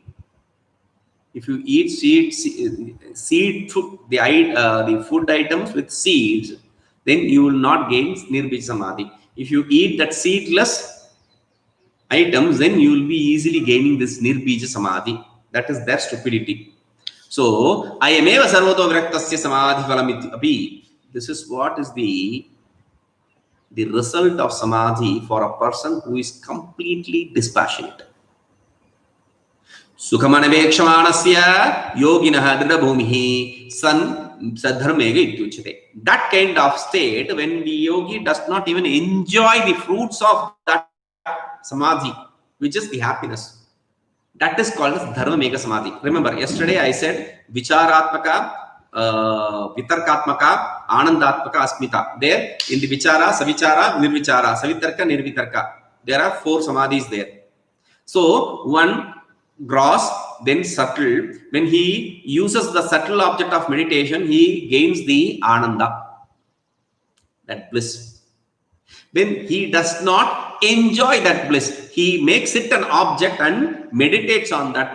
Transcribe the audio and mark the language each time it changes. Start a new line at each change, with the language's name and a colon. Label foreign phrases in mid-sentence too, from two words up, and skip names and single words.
English: If you eat seed food, the food items with seeds, then you will not gain
Sanskrit: nirbij samadhi.
English: If you eat that seedless items, then you will be easily gaining this
Sanskrit: nirbij samadhi.
English: That is their stupidity.
Sanskrit: So ayameva sarvato viraktasya samadhi phalam api.
English: This is what is the result of samadhi for a person who is completely dispassionate.
Sanskrit: Sukhamanavekshmanasya yoginah dridabhumihi san sadharmega ityuchate.
English: That kind of state, when the yogi does not even enjoy the fruits of that samadhi, which is the happiness, that is called as
Sanskrit: dharmamega samadhi.
English: Remember, yesterday I said
Sanskrit: vicharatmaka, vitarkatmaka, anandatmaka, asmita.
English: There in the
Sanskrit: vichara, savichara, nirvichara, savitarka, nirvitarka,
English: there are 4 samadhis there. So one gross, then subtle. When he uses the subtle object of meditation, he gains the ananda, that bliss. When he does not enjoy that bliss, he makes it an object and meditates on that.